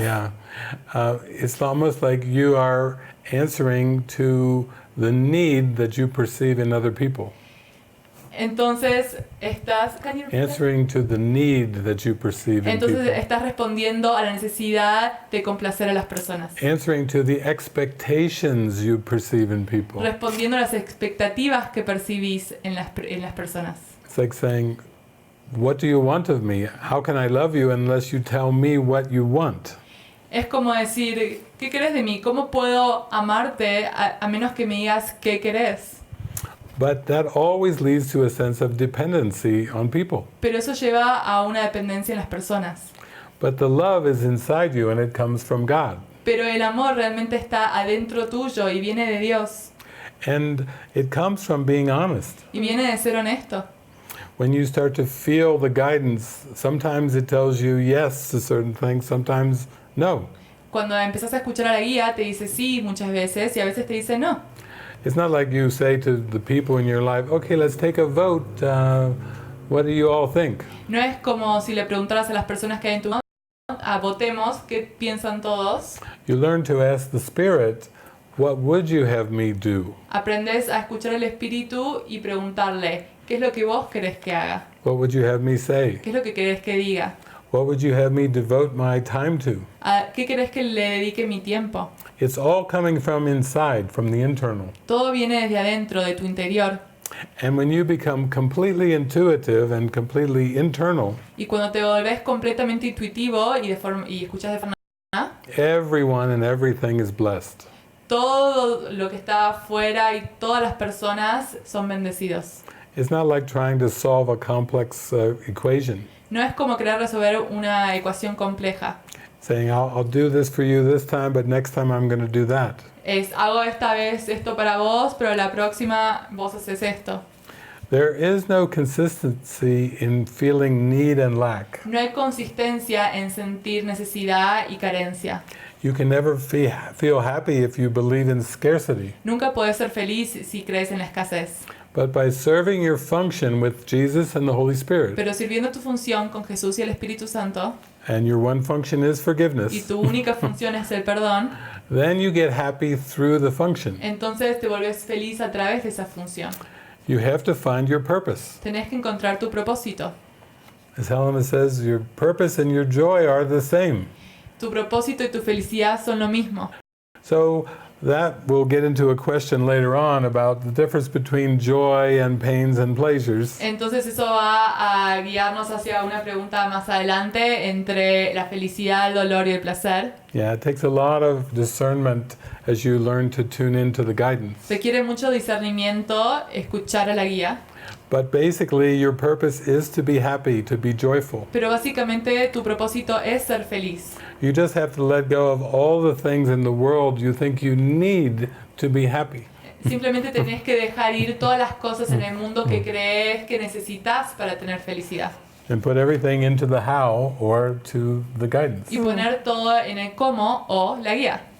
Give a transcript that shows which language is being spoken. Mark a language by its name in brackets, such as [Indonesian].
[English] yeah, it's almost like you are answering to the need that you perceive in other people. [Spanish] entonces estás, [English] can you repeat that? Answering to the need that you perceive in [Spanish] Entonces [English] people. [Spanish] estás respondiendo a la necesidad de complacer a las personas. [English] Answering to the expectations you perceive in people. [Spanish] Respondiendo a las expectativas que percibís en las personas. [English] It's like saying, what do you want of me? How can I love you unless you tell me what you want? [Spanish] Es como decir, ¿qué querés de mí? ¿Cómo puedo amarte a menos que me digas qué querés? [English] But that always leads to a sense of dependency on people. [Spanish] Pero eso lleva a una dependencia en las personas. [English] But the love is inside you and it comes from God. [Spanish] Pero el amor realmente está adentro tuyo y viene de Dios. [English] And it comes from being honest. [Spanish] Y viene de ser honesto. [English] When you start to feel the guidance, sometimes it tells you yes to certain things, sometimes no. [Spanish] Cuando empezás a escuchar a la guía, te dice sí muchas veces y a veces te dice no. [English] It's not like you say to the people in your life, okay, let's take a vote. What do you all think? [Spanish] No es como si le preguntaras a las personas que hay en tu votemos, ¿qué piensan todos? [English] You learn to ask the Spirit, what would you have me do? [Spanish] Aprendes a escuchar al Espíritu y preguntarle, ¿qué es lo que vos querés que haga? [English] What would you have me say? [Spanish] ¿Qué es lo que querés que diga? [English] What would you have me devote my time to? [Spanish] ¿A qué querés que le dedique mi tiempo? [English] It's all coming from inside, from the internal. [Spanish] Todo viene desde adentro, de tu interior. [English] And when you become completely intuitive and completely internal, [Spanish] Y cuando te volvés completamente intuitivo y escuchas de forma, [English] everyone and everything is blessed. [Spanish] todo lo que está afuera y todas las personas son bendecidos. [English] It's not like trying to solve a complex equation, [Spanish] No es como querer resolver una ecuación compleja. [English] saying, I'll do this for you this time, but next time I'm going to do that. [Spanish] Es, hago esta vez esto para vos, pero la próxima vos haces esto. [English] There is no consistency in feeling need and lack. [Spanish] No hay consistencia en sentir necesidad y carencia. [English] You can never feel happy if you believe in scarcity. [Spanish] Nunca podés ser feliz si crees en la escasez. [English] But by serving your function with Jesus and the Holy Spirit, [Spanish] Pero sirviendo tu función con Jesús y el Espíritu Santo, [English] and your one function is [Spanish] y [English] forgiveness, [Spanish] tu única función es el perdón, [English] then you get happy through the function. [Spanish] entonces te vuelves feliz a través de esa función. [English] You have to find your purpose. [Spanish] Tenés que encontrar tu propósito. [English] As Helena says, your purpose and your joy are the same. [Spanish] Tu propósito y tu felicidad son lo mismo. [English] So that we'll get into a question later on about the difference between joy and pains and pleasures. [Spanish] Entonces eso va a guiarnos hacia una pregunta más adelante entre la felicidad, el dolor y el placer. [English] Yeah, it takes a lot of discernment as you learn to tune into the guidance. [Spanish] Requiere mucho discernimiento escuchar a la guía, [English] But basically, your purpose is to be happy, to be joyful. [Spanish] pero básicamente tu propósito es ser feliz. [English] You just have to let go of all the things in the world you think you need to be happy. [Spanish] Simplemente tenés que dejar ir todas las cosas en el mundo que crees que necesitas para tener felicidad. [English] and put everything into the how or to the guidance. [Spanish] Y poner todo en el cómo o la guía.